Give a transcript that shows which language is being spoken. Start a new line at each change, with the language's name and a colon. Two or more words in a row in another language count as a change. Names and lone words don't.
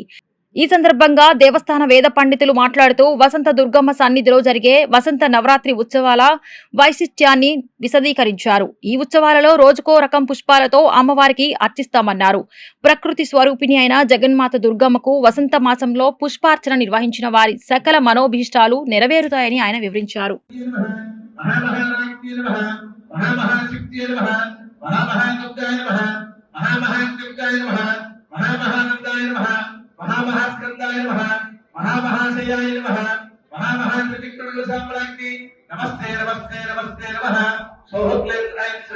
Telugu: ఈ సందర్భంగా దేవస్థాన వేద పండితులు మాట్లాడుతూ వసంత దుర్గమ్మ సన్నిధిలో జరిగే వసంత నవరాత్రి ఉత్సవాల వైశిష్ట్యాన్ని విశదీకరించారు. ఈ ఉత్సవాలలో రోజుకో రకం పుష్పాలతో అమ్మవారికి అర్చిస్తామన్నారు. ప్రకృతి స్వరూపిణి అయిన జగన్మాత దుర్గమ్మకు వసంత మాసంలో పుష్పార్చన నిర్వహించిన వారి సకల మనోభీష్టాలు నెరవేరుతాయని ఆయన వివరించారు.
Sanskrit: महामहास्कंदाय नमः महामहाशयाय नमः महामहात्रिविक्रम साम्राज्ञी नमस्ते नमस्ते नमस्ते नमः सोहक्लें ऐं श्रीं